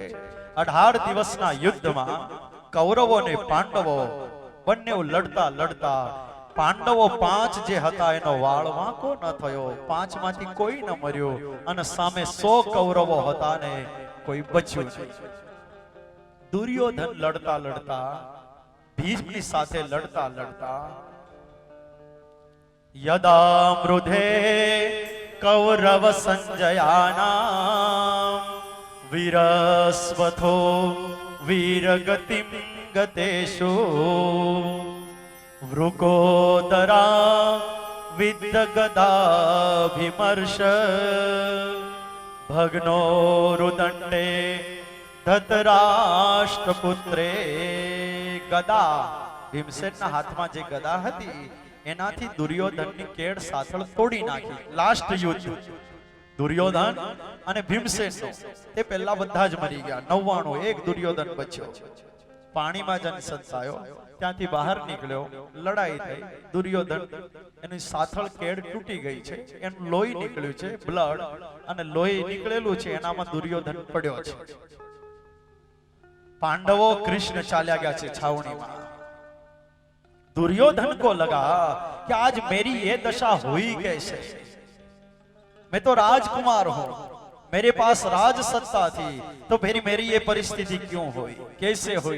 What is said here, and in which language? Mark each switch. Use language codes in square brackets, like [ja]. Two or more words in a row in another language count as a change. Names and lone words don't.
[gu] 18 દિવસના યુદ્ધમાં કૌરવો અને પાંડવો બંને લડતા લડતા પાંડવો 5 જે હતા એનો વાળ વાંકો ન થયો, 5 માંથી કોઈ ન મર્યો અને સામે 100 કૌરવો હતા ને કોઈ બચ્યું નહીં। દુર્યોધન લડતા લડતા ભીષ્મની સાથે લડતા લડતા [sa] यदा मृधे कौरव संजयानां वीरस्वथो वीरगतिं गतेषु वृकोदरा विद्यगदाभिमर्श भग्नो रुदण्डे धतराष्ट्रपुत्रे। [gu] गदा भीमसेनના હાથમાં જે ગદા હતી એનાથી દુર્યોધનની કેડ સાથળ તોડી નાખી. લાસ્ટ યુદ્ધ દુર્યોધન અને ભીમસેનનો, તે પહેલા બધા જ મરી ગયા. 99 એક દુર્યોધન બચ્યો. પાણીમાં જન સંતાયો, ત્યાંથી બહાર નીકળ્યો, લડાઈ થઈ. દુર્યોધન એની સાથળ કેડ તૂટી ગઈ છે, એનું લોહી નીકળ્યું છે, બ્લડ, અને લોહી નીકળેલું છે એનામાં દુર્યોધન પડ્યો છે. [hi] पांडवों कृष्ण [gu] ચાલ્યા ગયા છે [hi] छावनी में. दुर्योधन को लगा कि आज मेरी ये दशा हुई कैसे. मैं तो राजकुमार हूं, मेरे पास राज सत्ता थी, तो फिर मेरी ये परिस्थिति क्यों हुई, कैसे हुई.